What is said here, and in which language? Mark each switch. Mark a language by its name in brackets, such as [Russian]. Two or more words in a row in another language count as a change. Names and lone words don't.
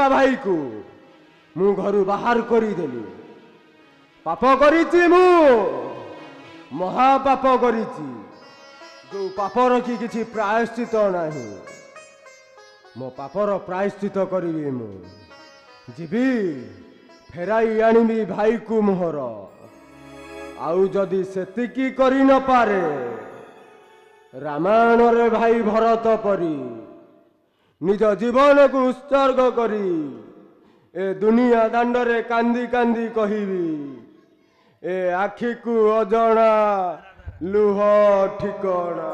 [Odia] ଭାଇ କୁ ମୁଁ ଘରୁ ବାହାର କରି ଦେଲି ପାପ କରିଛି ମୁଁ ମହାପାପ କରିଛି ଯେଉଁ ପାପର କି କିଛି ପ୍ରାୟଶ୍ଚିତ ନାହିଁ ମୋ ପାପର ପ୍ରାୟଶ୍ଚିତ କରିବି ମୁଁ ଯିବି ଫେରାଇ ଆଣିବି ଭାଇ କୁ ମୋହର ଆଉ ଯଦି ସେତିକି କରି ନ ପାରେ ରାମାୟଣ ରେ ଭାଇ ଭରତ ପରି ନିଜ ଜୀବନ କୁ ଉତ୍ସର୍ଗ କରି ଏ ଦୁନିଆ ଦାଣ୍ଡ ରେ କାନ୍ଦି କାନ୍ଦି କହିବି ଏ ଆଖି କୁ ଅଜଣା ଲୁହ ଠିକଣା